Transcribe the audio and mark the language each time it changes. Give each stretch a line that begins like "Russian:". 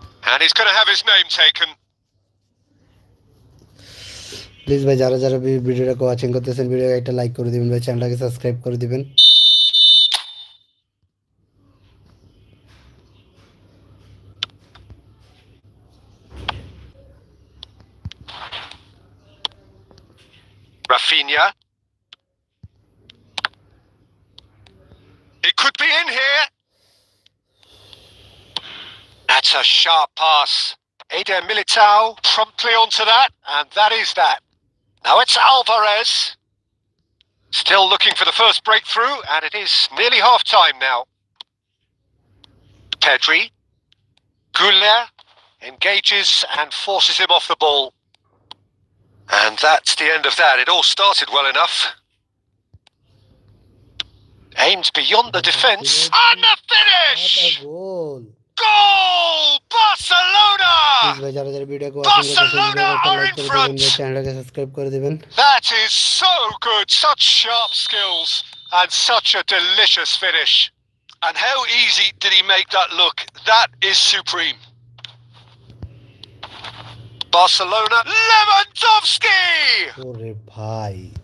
English: And he's going to have his name taken.
Bangla: Please ভাই যারা যারা ভিডিওটাকে ওয়াচিং করতেছেন ভিডিওকে একটা লাইক করে দিবেন ভাই, চ্যানেলটাকে সাবস্ক্রাইব করে দিবেন।
English: Rafinha. It could be in here. That's a sharp pass. Eder Militao promptly onto that, and that is that. Now it's Alvarez. Still looking for the first breakthrough, and it is nearly half-time now. Pedri. Güler engages and forces him off the ball. And that's the end of that. It all started well enough. Aimed beyond the defence. And the finish!
Bangla: Goal
English: Goal! Barcelona!
Bangla: Please ভাই যারা যারা ভিডিওকে watching করতেছেন
English: Barcelona
Bangla: ভিডিওকে একটা like করে দিবেন ভাই চ্যানেলটাকে সাবস্ক্রাইব করে দিবেন
English: That is so good. Such sharp skills and such a delicious finish. And how easy did he make that look? That is supreme. Barcelona. Lewandowski!
Bangla: ওরে ভাই